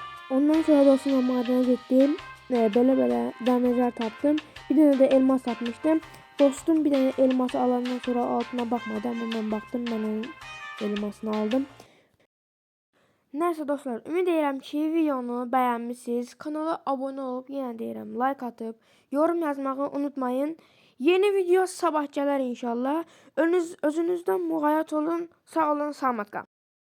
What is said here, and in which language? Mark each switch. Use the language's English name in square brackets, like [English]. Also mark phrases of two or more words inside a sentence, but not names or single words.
[Turkish] Ondan sonra dostumla madene gittim. Böyle demirler tapdım. Bir tane de elmas tapmıştım. Dostum bir tane elması alandan sonra altına bakmadı ama ben baktım, ben onun elmasını aldım. [Azerbaijani] Neyse dostlar, ümid edirəm ki videonu bəyənmisiniz. Kanala abone olup yenə deyirəm like atıp yorum yazmağı unutmayın. Yeni video sabah gələr inşallah. Özünüzdən muğayat olun. Sağ olun, salamat qalın.